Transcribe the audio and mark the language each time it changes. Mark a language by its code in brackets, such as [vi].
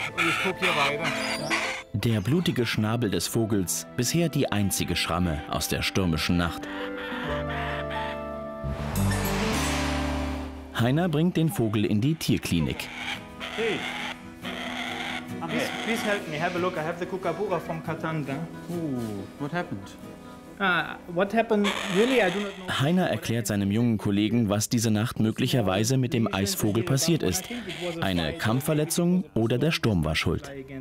[de] Und ich gucke hier weiter. Der blutige Schnabel des Vogels, bisher die einzige Schramme aus der stürmischen Nacht. Heiner bringt den Vogel in die Tierklinik. [en] Hey, please help me. Have a look. I have the Kookaburra from Katanga. What happened? What happened? Really, I do not know. [de] Heiner erklärt seinem jungen Kollegen, was diese Nacht möglicherweise mit dem Eisvogel passiert ist. Eine Kampfverletzung oder der Sturm war schuld.